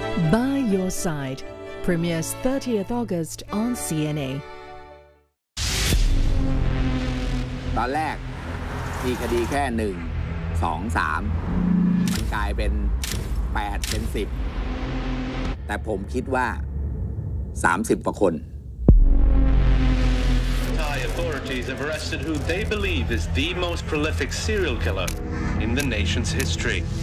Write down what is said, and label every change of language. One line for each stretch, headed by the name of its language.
English: By Your Side premieres 30th August on CNA.
Thai: ตอนแรกมีคดีแค่1 2 3มันกลายเป็น8เป็น10แต่ผมคิดว่า30กว่าคน
English: Thai authorities have arrested who they believe is the most prolific serial killer in the nation's history.